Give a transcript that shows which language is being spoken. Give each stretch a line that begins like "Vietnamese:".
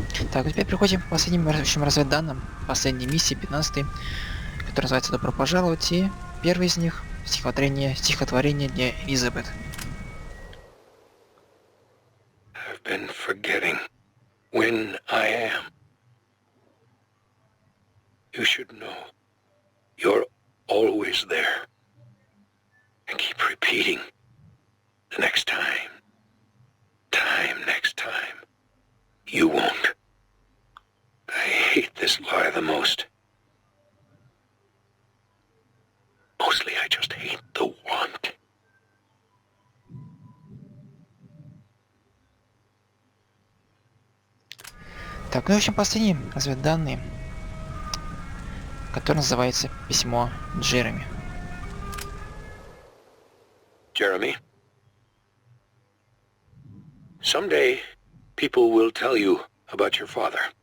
Russian: Так, теперь переходим к последним разведданным, последней миссии, 15-й, которая называется «Добро пожаловать», и первый из них — стихотворение для Элизабет.
English: I've been forgetting when I am. You should know you're always there. And keep repeating the next time, next time. You won't. I hate this lie the most. Mostly I just hate the want.
Russian: Так, ну и в общем последний разведданные, который называется «Письмо Джереми».
English: Jeremy, someday people will tell you about your father.